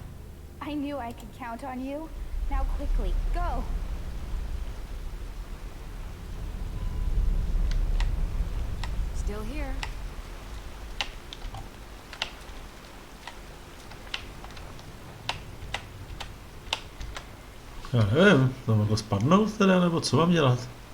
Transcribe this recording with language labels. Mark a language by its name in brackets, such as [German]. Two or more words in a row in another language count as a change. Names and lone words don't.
[English] I knew I could count on you. Now quickly, go! Still here. [Czech] Já nevím, tam jako spadnout teda, nebo co mám dělat?